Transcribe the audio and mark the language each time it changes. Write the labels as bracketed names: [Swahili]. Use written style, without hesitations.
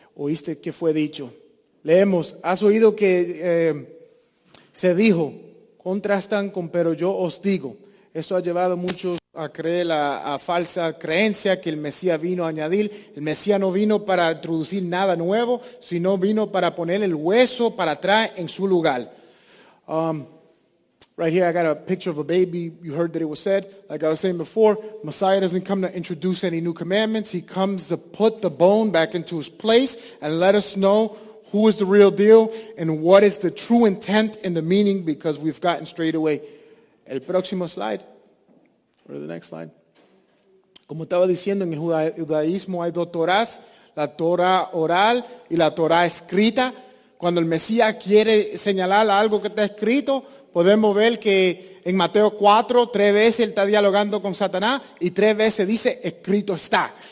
[Spanish] Oíste que fue dicho. Leemos, has oído que se dijo, contrastan con pero yo os digo. Esto ha llevado a muchos a creer a falsa creencia que el Mesías vino a añadir. El Mesías no vino para introducir nada nuevo, sino vino para poner el hueso para atrás en su lugar. [English] Right here I got a picture of a baby. You heard that it was said. Like I was saying before, Messiah doesn't come to introduce any new commandments. He comes to put the bone back into his place and let us know who is the real deal and what is the true intent and the meaning, because we've gotten straight away. [Spanish] El próximo slide. [English] Or the next slide. [Spanish] Como estaba diciendo, en el judaísmo hay dos Torás, la Torah oral y la Torah escrita. Cuando el Mesías quiere señalar algo que está escrito, podemos ver que en Mateo 4, 3 veces él está dialogando con Satanás y 3 veces dice escrito está.